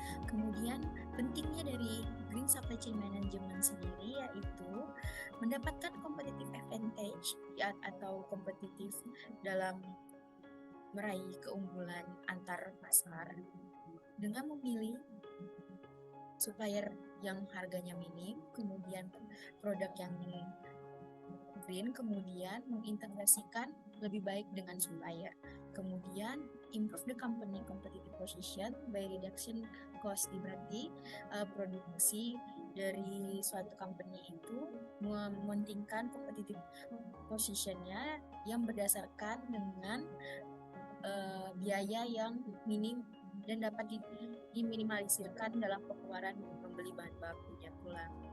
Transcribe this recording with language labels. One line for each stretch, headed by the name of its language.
Indonesian: Kemudian pentingnya dari Green Supply Chain Management sendiri yaitu mendapatkan competitive advantage atau kompetitif dalam meraih keunggulan antar pasar dengan memilih supplier yang harganya minim, kemudian produk yang green, kemudian mengintegrasikan lebih baik dengan supplier. Kemudian
English: improve the company competitive position by reduction cost.
Indonesian: Berarti produksi dari suatu company itu mementingkan competitive positionnya yang berdasarkan dengan biaya yang minim dan dapat diminimalisirkan dalam pengeluaran membeli bahan bakunya pula.